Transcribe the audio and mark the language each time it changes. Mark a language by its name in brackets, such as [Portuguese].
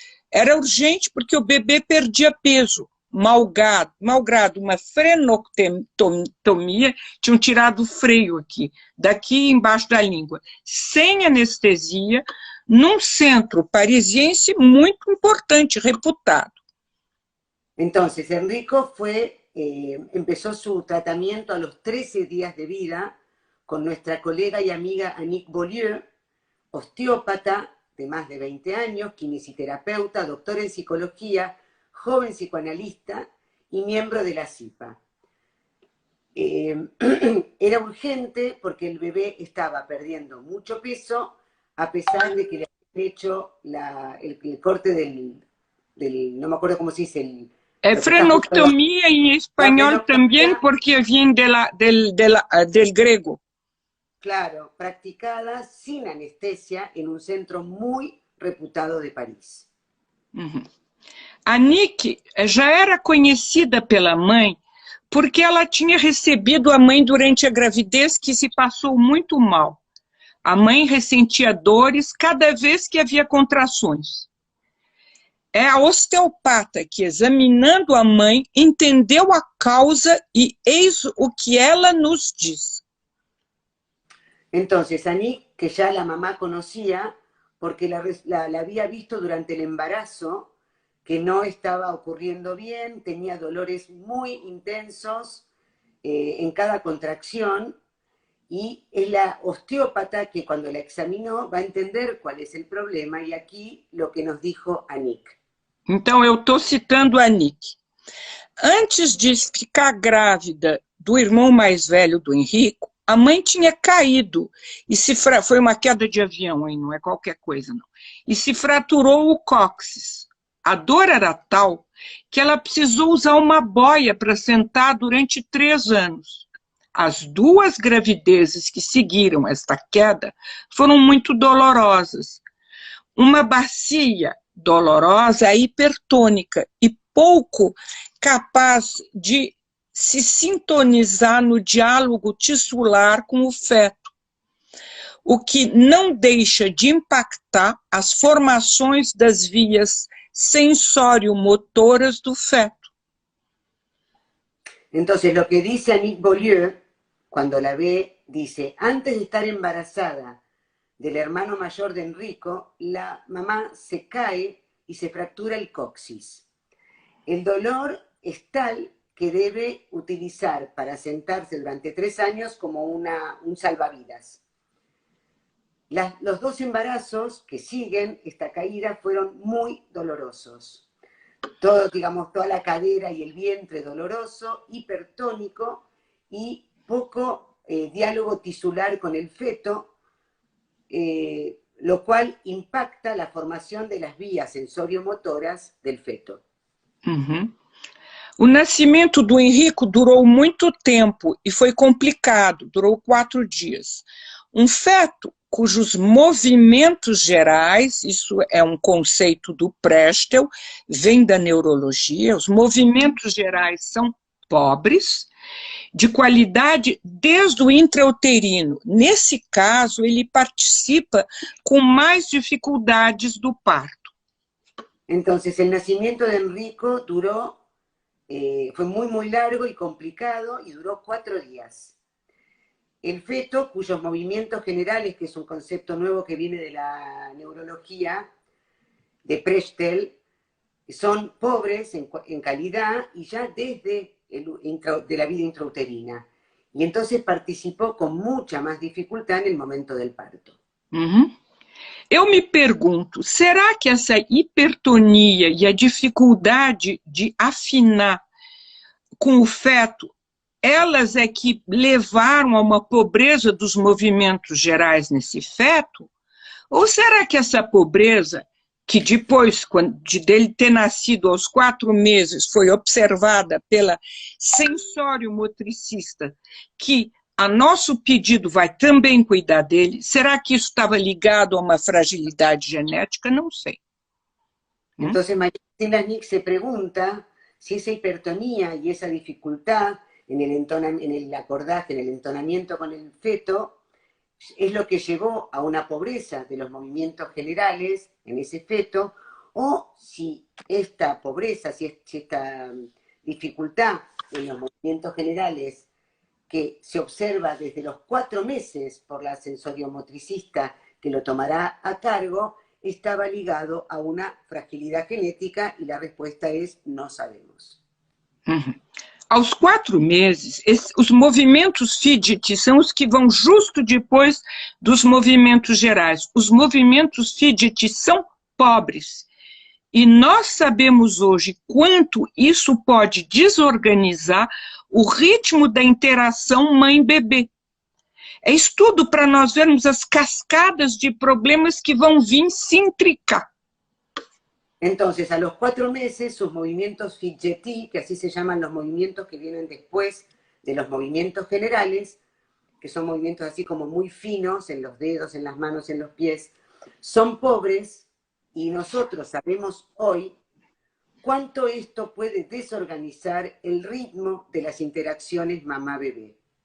[Portuguese] Era urgente porque o bebê perdia peso, malgrado uma frenectomia, tinham tirado o freio aqui, daqui embaixo da língua, sem anestesia, num centro parisiense muito importante, reputado. [Spanish] Entonces, Enrico empezó su tratamiento a los 13 días de vida con nuestra colega y amiga Annick Beaulieu, osteópata de más de 20 años, kinesiterapeuta, doctora en psicología, joven psicoanalista y miembro de la CIPA. Era urgente porque el bebé estaba perdiendo mucho peso, a pesar de que le habían hecho el corte no me acuerdo cómo se dice, [Portuguese] frenectomia em espanhol também, porque vem del grego. [Spanish] Claro, practicada sin anestesia en un centro muy reputado de París. [Portuguese] A Nick já era conhecida pela mãe porque ela tinha recebido a mãe durante a gravidez que se passou muito mal. A mãe ressentia dores cada vez que havia contrações. É a osteopata que, examinando a mãe, entendeu a causa e eis o que ela nos diz. [Spanish] Entonces, Annick, que ya la mamá conocía, porque la había visto durante el embarazo, que no estaba ocurriendo bien, tenía dolores muy intensos en cada contracción, y es la osteópata que cuando la examinó va a entender cuál es el problema, y aquí lo que nos dijo Annick. [Portuguese] Então, eu estou citando a Nick. Antes de ficar grávida do irmão mais velho do Henrico, a mãe tinha caído, e foi uma queda de avião, hein? Não é qualquer coisa, não. E se fraturou o cóccix. A dor era tal que ela precisou usar uma boia para sentar durante 3 anos. As 2 gravidezes que seguiram esta queda foram muito dolorosas. Uma bacia dolorosa, hipertônica e pouco capaz de se sintonizar no diálogo tissular com o feto, o que não deixa de impactar as formações das vias sensório-motoras do feto. [Spanish] Entonces, lo que dice Annick Beaulieu, cuando la ve, dice, antes de estar embarazada del hermano mayor de Enrico, la mamá se cae y se fractura el coxis. El dolor es tal que debe utilizar para sentarse durante 3 años como un salvavidas. Los 2 embarazos que siguen esta caída fueron muy dolorosos. Toda la cadera y el vientre doloroso, hipertónico y poco diálogo tisular con el feto, lo cual impacta la formación de las vías sensoriomotoras del feto. [Portuguese] O nascimento do Henrico durou muito tempo e foi complicado, durou 4 dias. Um feto cujos movimentos gerais, isso é um conceito do Prestel, vem da neurologia, os movimentos gerais são pobres, de qualidade desde o intrauterino. Nesse caso, ele participa com mais dificuldades do parto. [Spanish] Entonces, el nacimiento de Enrico fue muy largo y complicado y duró 4 días. El feto, cuyos movimientos generales, que es un concepto nuevo que viene de la neurología de Prestel, son pobres en calidad y ya desde de la vida intrauterina. Y entonces participó con mucha más dificultad en el momento del parto. [Portuguese] Eu me pergunto, será que essa hipertonia e a dificuldade de afinar com o feto elas é que levaram a uma pobreza dos movimentos gerais nesse feto? Ou será que essa pobreza, que depois dele ter nascido aos 4 meses, foi observada pela sensório-motricista, que a nosso pedido vai também cuidar dele, será que isso estava ligado a uma fragilidade genética? Não sei. [Spanish] Entonces, María Cristina Nick se pregunta si esa hipertonía y esa dificultad en el acordaje, en el entonamiento con el feto, es lo que llevó a una pobreza de los movimientos generales en ese feto, o si esta pobreza, si esta dificultad en los movimientos generales que se observa desde los 4 meses por la sensoriomotricista que lo tomará a cargo, estaba ligado a una fragilidad genética, y la respuesta es no sabemos. [Portuguese] Aos 4 meses, os movimentos Fidget são os que vão justo depois dos movimentos gerais. Os movimentos Fidget são pobres. E nós sabemos hoje quanto isso pode desorganizar o ritmo da interação mãe-bebê. É estudo para nós vermos as cascadas de problemas que vão vir se intricar. [Spanish] Entonces, a los 4 meses, sus movimientos Fidgety, que así se llaman los movimientos que vienen después de los movimientos generales, que son movimientos así como muy finos en los dedos, en las manos, en los pies, son pobres, y nosotros sabemos hoy cuánto esto puede desorganizar el ritmo de las interacciones mamá-bebé.